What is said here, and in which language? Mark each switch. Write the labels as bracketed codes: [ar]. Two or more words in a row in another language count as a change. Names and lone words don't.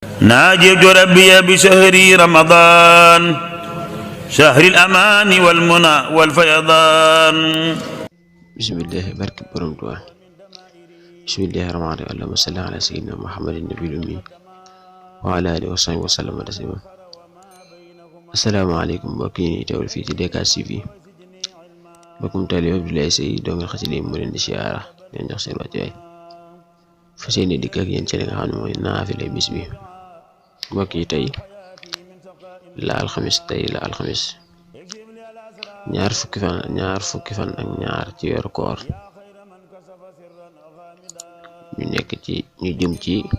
[ar] ناجيت ربي بشهر رمضان شهر الأمان والمنى والفيضان. بسم الله [wo] barke borom Tuubaa. [ar] بسم الله الرحمن الرحيم. اللهم صل على سيدنا محمد النبي الأمي وعلى آله وصحبه وسلم تسليما. [wo] asalaamaaleykum mbokk yi ñuy teewal fii ci DK TV. mbokkum taalibe Abdoulaye Seye dongel xasida mu leen di siyaara leen jox seen wàccuwaay fas yéene dikk ak yéen ci li nga xam ne mooy naafile bis bi. mbokk yi tey la alxamis ñaar fukki fan ak ñaar ci weeru koor ñu jëm ci